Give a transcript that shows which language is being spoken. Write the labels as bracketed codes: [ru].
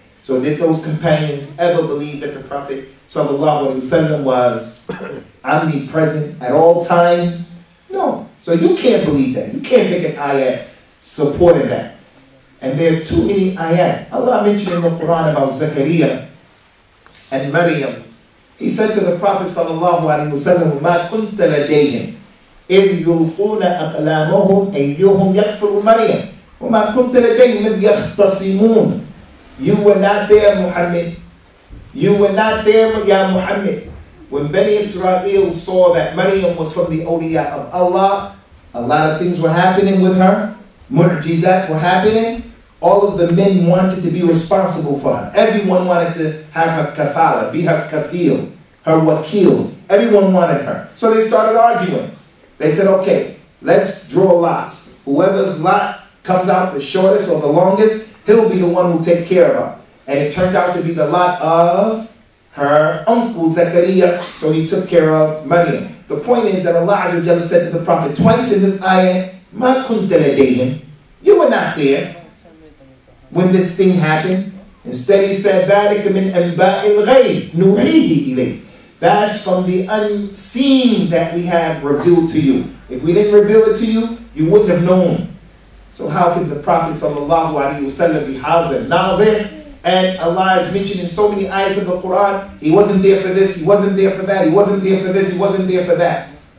[en] So did those companions ever believe that the Prophet ﷺ was omnipresent at all times? No. So you can't believe that. You can't take an ayat supporting that. And there are too many ayat. Allah mentioned in the Quran about Zakaria and Maryam. He said to the Prophet ﷺ, [ar] مَا كُنْتَ لَدَيْهِمْ إِذْ يُلْقُونَ أَقْلَامَهُمْ أَيُّهُمْ يَكْفُرُ مَرْيَمْ وَمَا كُنْتَ لَدَيْهِمْ إِذْ يَخْتَصِمُونَ. [en] You were not there, Muhammad. You were not there, Ya Muhammad. When Bani Israel saw that Maryam was from the awliya of Allah, a lot of things were happening with her. Mu'jizat were happening. All of the men wanted to be responsible for her. Everyone wanted to have her kafala, be her kafil, her wakil. Everyone wanted her. So they started arguing. They said, okay, let's draw lots. Whoever's lot comes out the shortest or the longest, he'll be the one who'll take care of her. And it turned out to be the lot of her uncle Zakaria, so he took care of Maryam. The point is that Allah Azza wa Jalla said to the Prophet twice in this ayah, [ar] مَا كُنْتَ لَدَيْهِمْ. [en] You were not there when this thing happened. Instead he said, [ar] ذَلِكَ مِنْ أَنْبَاءِ الْغَيْبِ نُوحِيهِ إِلَيْكَ. [en] That's from the unseen that we have revealed to you. If we didn't reveal it to you, you wouldn't have known. So how could the Prophet ﷺ be hazir, nazir? And Allah is mentioned in so many ayahs of the Quran, he wasn't there for this, he wasn't there for that, he wasn't there for this, he wasn't there for that.